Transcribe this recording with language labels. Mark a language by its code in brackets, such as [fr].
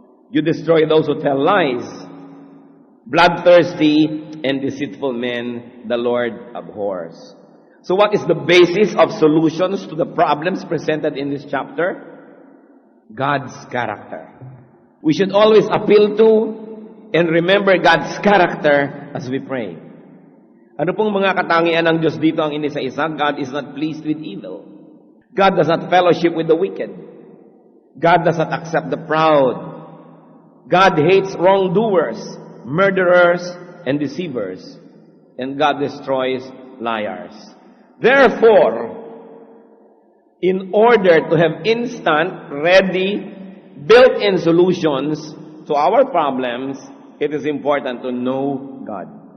[en] You destroy those who tell lies. Bloodthirsty and deceitful men the Lord abhors. So what is the basis of solutions to the problems presented in this chapter? God's character. We should always appeal to and remember God's character as we pray. [tl] Ano pong mga katangian ng Diyos dito ang inisa-isa? [en] God is not pleased with evil. God does not fellowship with the wicked. God does not accept the proud. God hates wrongdoers, murderers, and deceivers. And God destroys liars. Therefore, in order to have instant, ready, built-in solutions to our problems, it is important to know God.